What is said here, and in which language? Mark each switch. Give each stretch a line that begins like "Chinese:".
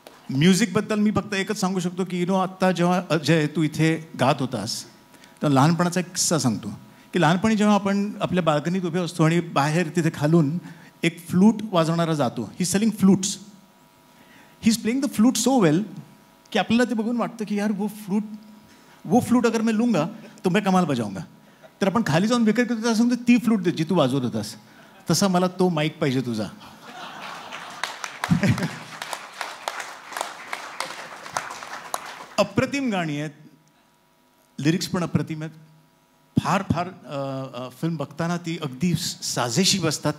Marathi: म्युझिकबद्दल मी फक्त एकच सांगू शकतो की आत्ता जेव्हा अजय तू इथे गात होतास तर लहानपणाचा एक किस्सा सांगतो की लहानपणी जेव्हा आपण आपल्या बाल्कनीत उभे असतो आणि बाहेर तिथे खालून एक फ्लूट वाजवणारा जातो.
English: He selling flutes. He is playing the flute so well
Marathi: की आपल्याला ते बघून वाटतं की यार
Hindi: वो फ्लूट अगर मैं लूँगा तो मैं कमाल बजाऊंगा.
Marathi: तर आपण खाली जाऊन विकत करतो असं सांगतो ती फ्लूट दे जी तू वाजवत होतास. तसा मला तो माईक पाहिजे तुझा. अप्रतिम गाणी आहेत, लिरिक्स पण अप्रतिम आहेत. फार फार फिल्म बघताना ती अगदी साजेशी बसतात.